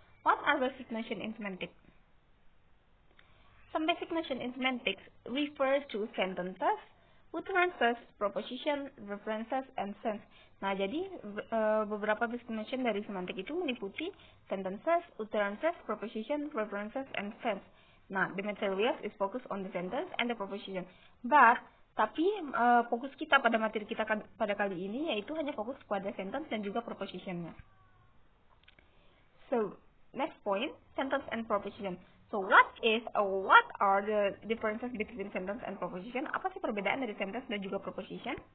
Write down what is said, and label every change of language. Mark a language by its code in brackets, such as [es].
[en] What are basic notion in semantics? Some basic notion in semantics refer to sentences, utterances, proposition, references, and sense. [id] Nah, jadi beberapa basic notion dari semantik itu meliputi sentences, utterances, proposition, references, and sense. [en] Nah, the material is focused on the sentence and the proposition. [id] Tapi fokus kita pada materi kita pada kali ini yaitu hanya fokus pada sentence dan juga propositionnya. [en] So, next point, sentence and proposition. So, what are the differences between sentence and proposition? [id] Apa sih perbedaan dari sentence dan juga proposition?